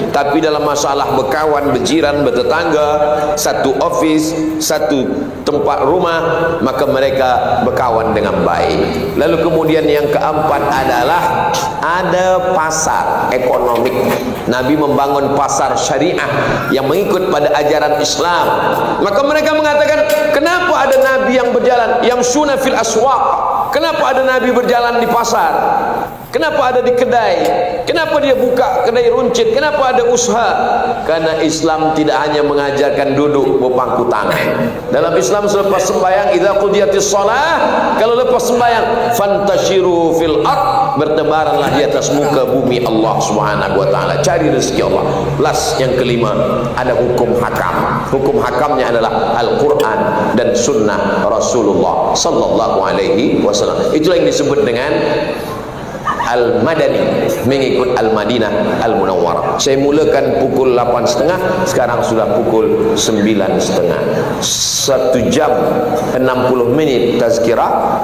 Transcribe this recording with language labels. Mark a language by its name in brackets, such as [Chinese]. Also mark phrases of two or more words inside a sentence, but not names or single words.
[Malay] Tapi dalam masalah berkawan, berjiran, bertetangga, satu office, satu tempat rumah, maka mereka berkawan dengan baik. Lalu kemudian yang keempat adalah ada pasar ekonomi. Nabi membangun pasar syariah yang mengikut pada ajaran Islam. Maka mereka mengatakan, kenapa ada Nabi yang berjalan yang [Arabic] يمشي في الأسواق? [Malay] Kenapa ada Nabi berjalan di pasar? Kenapa ada di kedai? Kenapa dia buka kedai runcit? Kenapa ada usaha? Karena Islam tidak hanya mengajarkan duduk berpangku tangan. Dalam Islam selepas sembahyang, [Arabic] إذا قضيت الصلاة, [Malay] kalau lepas sembahyang, [Arabic] فانتشروا في الأرض, [Malay] bertebaranlah di atas muka bumi Allah [Arabic] سبحانه وتعالى, [Malay] cari rezeki Allah. Last yang kelima, ada hukum hakam. Hukum hakamnya adalah Al-Qur'an dan sunnah Rasulullah [Arabic] صلى الله عليه وسلم. [Malay] Itulah yang disebut dengan Al-Madani, mengikut Al-Madinah Al-Munawwarah. Saya mulakan pukul 8.30, sekarang sudah pukul 9.30. 1 jam 60 minit tazkirah.